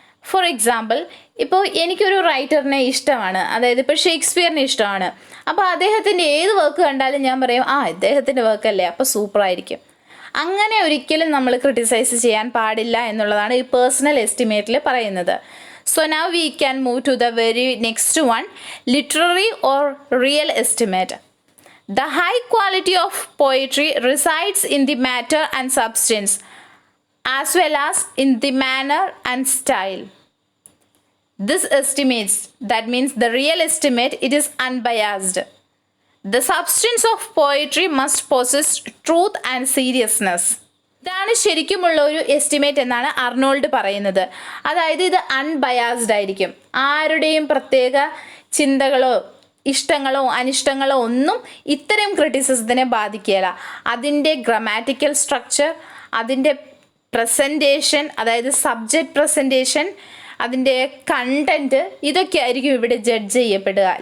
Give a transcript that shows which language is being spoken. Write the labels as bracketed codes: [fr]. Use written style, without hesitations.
[en] for example, [ml] ഇപ്പോൾ എനിക്കൊരു റൈറ്ററിനെ ഇഷ്ടമാണ്, അതായത് ഇപ്പോൾ ഷേക്സ്പിയറിനെ ഇഷ്ടമാണ്. അപ്പോൾ അദ്ദേഹത്തിൻ്റെ ഏത് വർക്ക് കണ്ടാലും ഞാൻ പറയും ഇദ്ദേഹത്തിൻ്റെ വർക്കല്ലേ, അപ്പോൾ സൂപ്പറായിരിക്കും. അങ്ങനെ ഒരിക്കലും നമ്മൾ ക്രിട്ടിസൈസ് ചെയ്യാൻ പാടില്ല എന്നുള്ളതാണ് ഈ പേഴ്സണൽ എസ്റ്റിമേറ്റിൽ പറയുന്നത്. [en] So now we can move to the very next one, literary or real estimate. The high quality of poetry resides in the matter and substance, as well as in the manner and style. This estimates, that means the real estimate, it is unbiased. The substance of poetry must possess truth and seriousness. [ml] ഇതാണ് ശരിക്കുമുള്ള ഒരു estimate എന്നാണ് Arnold പറയുന്നത്. അതായത് ഇത് unbiased ആയിരിക്കും, ആരുടെയും പ്രത്യേക ചിന്തകളോ ഇഷ്ടങ്ങളോ അനിഷ്ടങ്ങളോ ഒന്നും ഇത്തരം ക്രിറ്റിസിസത്തിനെ ബാധിക്കുകയില്ല. അതിൻ്റെ ഗ്രാമാറ്റിക്കൽ സ്ട്രക്ചർ, അതിൻ്റെ പ്രസൻറ്റേഷൻ, അതായത് സബ്ജക്റ്റ് പ്രസൻറ്റേഷൻ, അതിൻ്റെ കണ്ടൻറ്റ്, ഇതൊക്കെ ആയിരിക്കും ഇവിടെ ജഡ്ജ് ചെയ്യപ്പെടുക.